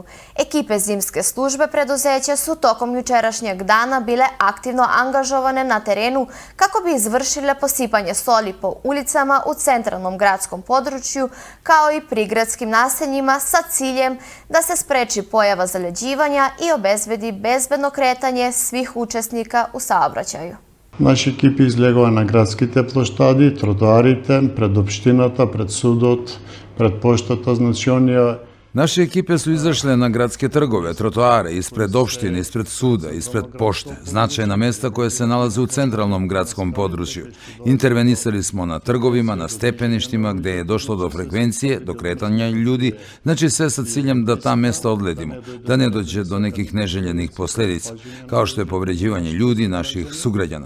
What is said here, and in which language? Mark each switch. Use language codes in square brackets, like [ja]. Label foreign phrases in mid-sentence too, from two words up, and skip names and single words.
[sr] Ekipe zimske službe preduzeća su tokom jučerašnjeg dana bile aktivno angažovane na terenu kako bi izvršile posipanje soli po ulicama u centralnom gradskom području kao i prigradskim naseljima sa ciljem da se spreči pojava zaleđivanja i obezbedi bezbedno kretanje svih učesnika u saobraćaju. [mk] Наши екипи излегува на градските плоштади, тротоарите, пред општината, пред судот, пред поштата, значи оние [sr] Naše ekipe su izašle na gradske trgove, trotoare, ispred opštine, ispred suda, ispred pošte, značajna mesta koje se nalaze u centralnom gradskom području. Intervenisali smo na trgovima, na stepeništima gde je došlo do frekvencije, do kretanja ljudi, znači sve sa ciljem da ta mesta odledimo, da ne dođe do nekih neželjenih posledica, kao što je povređivanje ljudi, naših sugrađana.